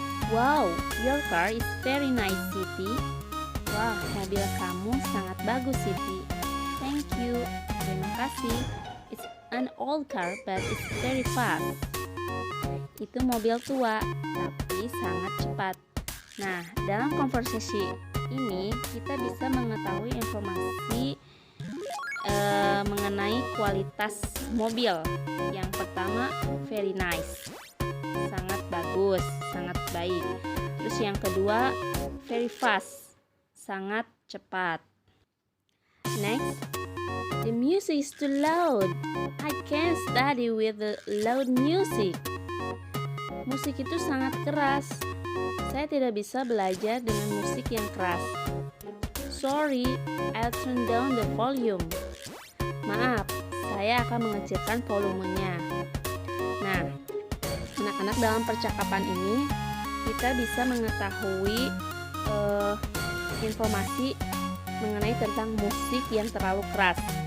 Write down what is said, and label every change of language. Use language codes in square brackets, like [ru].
[en] Wow, your car is very nice, Siti. [id] Wah, mobil kamu sangat bagus, Siti. [en] Thank you. [id] Terima kasih. [en] It's an old car, but it's very fast. [id] Itu mobil tua, tapi sangat cepat. Nah, dalam konversasi ini kita bisa mengetahui informasi mengenai kualitas mobil. Yang pertama, [en] very nice, [id] sangat bagus, sangat baik. Terus yang kedua, [en] very fast, [id] sangat cepat. [en] Next, the music is too loud. I can't study with the loud music. [id] Musik itu sangat keras. Saya tidak bisa belajar dengan musik yang keras. [en] Sorry, I'll turn down the volume. [id] Maaf, saya akan mengecilkan volumenya. Nah, anak-anak, dalam percakapan ini kita bisa mengetahui informasi mengenai tentang musik yang terlalu keras.